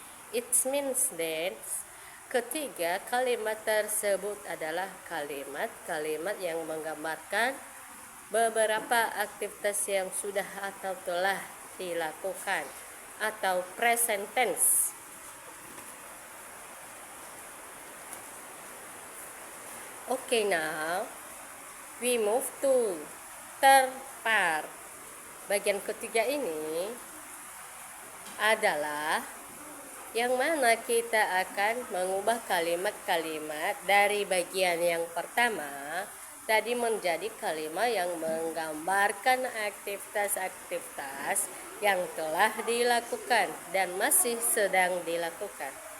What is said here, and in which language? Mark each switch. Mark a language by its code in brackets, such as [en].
[en] It means that [id] ketiga kalimat tersebut adalah kalimat-kalimat yang menggambarkan beberapa aktivitas yang sudah atau telah dilakukan atau present tense. [en] Okay, now we move to third part. [id] Bagian ketiga ini adalah yang mana kita akan mengubah kalimat-kalimat dari bagian yang pertama tadi menjadi kalimat yang menggambarkan aktivitas-aktivitas yang telah dilakukan dan masih sedang dilakukan.